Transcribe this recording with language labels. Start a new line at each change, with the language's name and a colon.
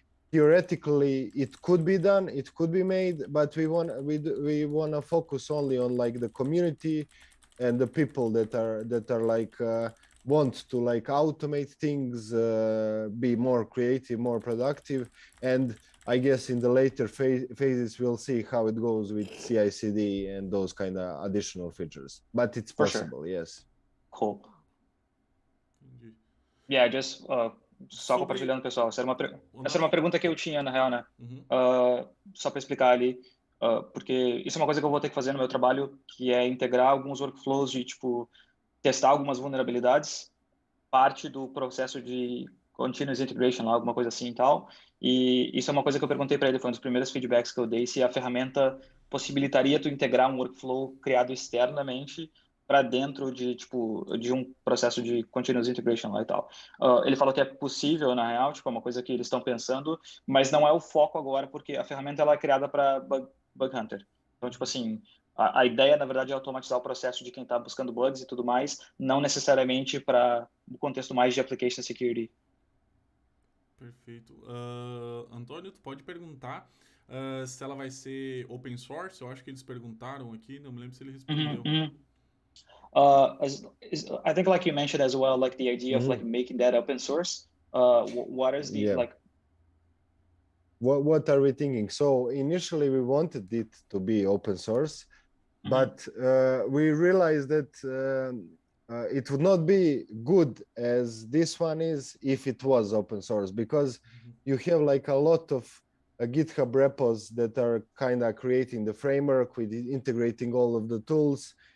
English: Theoretically, it could be done, it could be made, but we want to focus only on like the community and the people that are like want to like automate things, be more creative, more productive. And I guess in the later phases, we'll see how it goes with CI/CD and those kind of additional features. But it's possible, yes. Cool. Yeah, just
Portuguese: só compartilhando, pessoal. Essa era uma pergunta que eu tinha, na real, né? Só para explicar ali, porque isso é uma coisa que eu vou ter que fazer no meu trabalho, que é integrar alguns workflows de, tipo, testar algumas vulnerabilidades, parte do processo de continuous integration, alguma coisa assim e tal. E isso é uma coisa que eu perguntei para ele, foi um dos primeiros feedbacks que eu dei, se a ferramenta possibilitaria tu integrar um workflow criado externamente para dentro de, tipo, de um processo de continuous integration lá e tal. Ele falou que é possível, na real, tipo, é uma coisa que eles estão pensando, mas não é o foco agora, porque a ferramenta ela é criada para bug hunter. Então, tipo assim, a ideia, na verdade, é automatizar o processo de quem está buscando bugs e tudo mais, não necessariamente para o contexto mais de application security. Perfeito. Antônio, tu pode perguntar se ela vai ser open source? Eu acho que eles perguntaram aqui, não me lembro se ele respondeu.
English: I think, like you mentioned as well, like the idea of like making that open source. What is the like? What are we thinking? So initially we wanted it to be open source, but we realized that it would not be good as this one is if it was open source, because you have like a lot of GitHub repos that are kind of creating the framework with integrating all of the tools.